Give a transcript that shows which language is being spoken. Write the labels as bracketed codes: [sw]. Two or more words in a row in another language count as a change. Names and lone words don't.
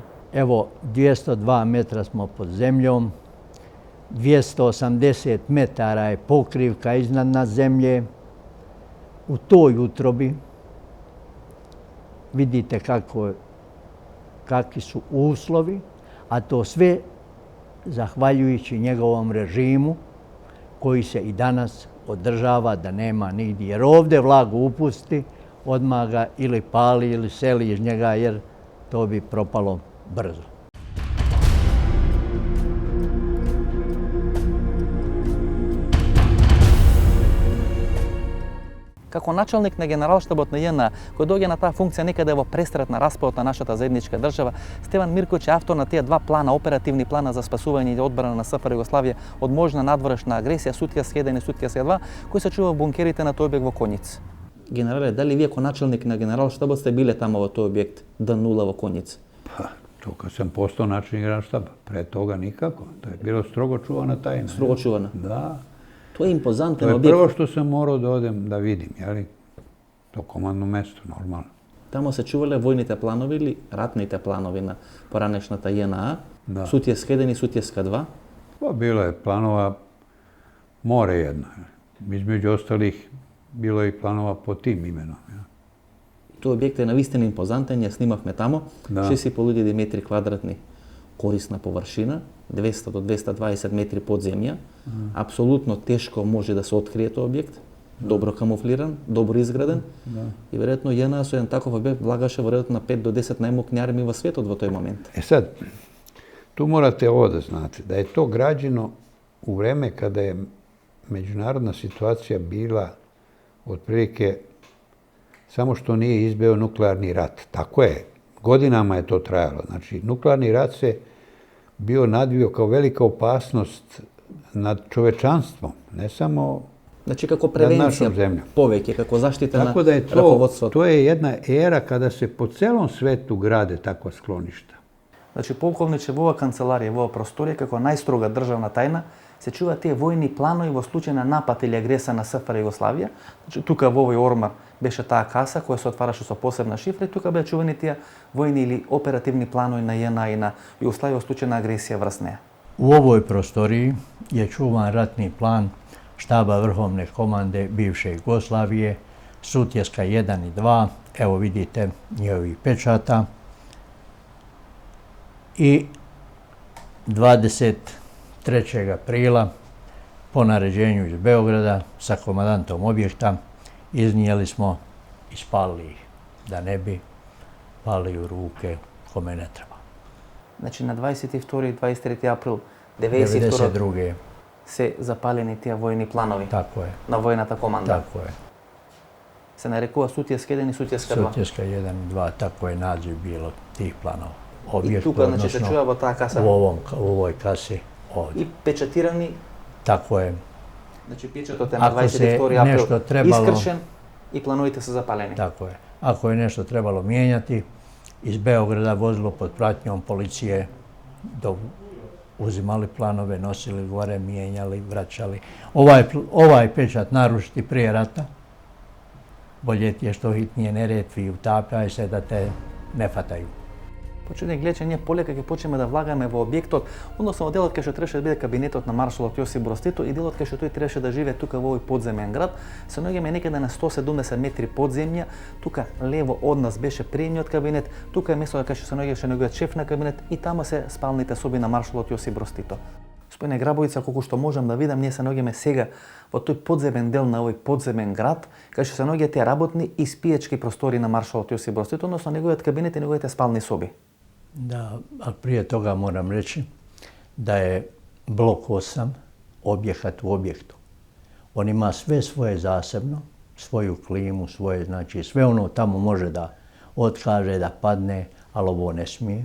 [bs] Evo, 202 metra smo pod zemljom, 280 metara je pokrivka iznad zemlje. U toj utrobi vidite kakvi su uslovi, a to sve zahvaljujući njegovom režimu koji se i danas održava da nema nigdje. Jer ovdje vlagu upusti, odmah ga ili pali ili seli iz njega jer to bi propalo brzo. [mk] Како началник на Генералштабот на ЈНА, кој доаѓа на таа функција некаде во престрет на распадот на нашата заедничка држава, Стеван Мирковиќ е автор на тие два плана, оперативни плана за спасување и одбрана на СФР Југославија од можна надворешна агресија, Сутјевски 1 и Сутјевски 2, кои се чува во бункерите на тој објект во Коњиц. Генерале, дали вие како началник на Генералштабот сте биле тамо во тој објект Д0 во Коњиц? [sr] Pa, to kad sam postao načelnik Generalštaba. Pre toga nikako. To je bilo strogo čuvana tajna. [mk] Строго чувана. [sr] Da. [mk] Тоа е импозантен [sr] To je [mk] објект. [sr] prvo što sam morao da odem da vidim, jeli? To komandno mesto, normalno. [mk] Тамо се чувале војните планови или ратните планови на поранешната ЈНА, [sr] Da. [mk] Сутјевска 1 и Сутјевска 2. [sr] Pa bilo je planova more jedno. Između ostalih bilo je i planova po tim imenom. Ja. [mk] Тој објект е навистина импозантен, ја снимавме тамо, Да. 6.500 метри квадратни корисна површина, 200 до 220 метри под земја. Апсолутно тешко може да се открие тој објект, добро камуфлиран, добро изграден. И веројатно ЈНА со еден таков објект влагаше веројатно на 5 до 10 најмокни армии во светот во тој момент. [sr] E sad, tu morate ovo da znate, da je to građeno u vreme kada je međunarodna situacija bila otprilike samo što nije izbio nuklearni rat. Tako je, godinama je to trajalo. Znači, nuklearni rat se bio nadvio kao velika opasnost nad čovečanstvom, ne samo [mk] Значи како [sr] nad [mk] превенција [sr] našom zemljom. [mk] повеќе, како заштита [sr] Tako [mk] на [sr] da je [mk] раководството. [sr] to je jedna era kada se po celom svetu grade takva skloništa. [mk] Значи, полковниче, во оваа канцеларија, во оваа просторија, како најстрога државна тајна, се чува тие војни планови во случај на напад или агресија на СФР Југославија. Значи, тука во овој ормар беше таа каса која се отвараше со посебна шифра и тука беа чувани тие војни или оперативни планови на ЈНА и на Југославија во случај на агресија врз неа. [bs] U ovoj prostoriji je čuvan ratni plan štaba Vrhovne komande bivše Jugoslavije, Sutjeska 1 i 2, evo vidite njihovih pečata. I 23. aprila po naređenju iz Beograda sa komandantom objekta iznijeli smo i spalili ih, da ne bi pali u ruke kome ne treba. [mk] Значи, на 22 и 23 април 92 92. се запалени тие војни планови [bs] Tako je, [mk] на војната команда. [bs] tako je. [mk] Се нарекува Сутјевска 1 и Сутјевска 2. [bs] Sutjeska 1 i 2, tako je naziv bilo tih planova. [mk] И [bs] Objekt, [mk] тука, значи, се чува во таа каса [bs] u ovoj kasi ovdje. [mk] и печатирани, [bs] Tako je, [mk] значи печатот е на [bs] Ако се [mk] 22 [bs] нешто [mk] април [bs] требало- [mk] искршен и плановите се запалени. [bs] tako je. Ako je nešto trebalo mijenjati, iz Beograda vozilo pod pratnjom policije, uzimali planove, nosili gore, mijenjali, vraćali. Ovaj pečat narušiti prije rata, bolje ti je što hitnije neretvi, utapljaj se da te ne fataju. [mk] Почне гледа, ние полека ќе почнеме да влагаме во објектот, односно во делот кај што требаше да биде кабинетот на маршалот Јосип Брз Тито и делот кај што тој требаше да живее тука во овој подземен град, се наоѓаме некаде на 170 метри под земја. Тука лево од нас беше приемниот кабинет, тука е местото кај што се наоѓаше неговиот шеф на кабинет и таму се спалните соби на маршалот Јосип Брз Тито. Господине Грабовица, колку што можам да видам, ние се наоѓаме сега во тој подземен дел на овој подземен град, кај што се наоѓаат тие работни и спиечки простори на маршалот Јосип Брз Тито, односно неговиот кабинет и неговите спални соби. [bs] Da, ali prije toga moram reći da je blok 8 objekat u objektu. On ima sve svoje zasebno, svoju klimu, svoje, znači sve ono tamo može da otkaže, da padne, ali ovo ne smije.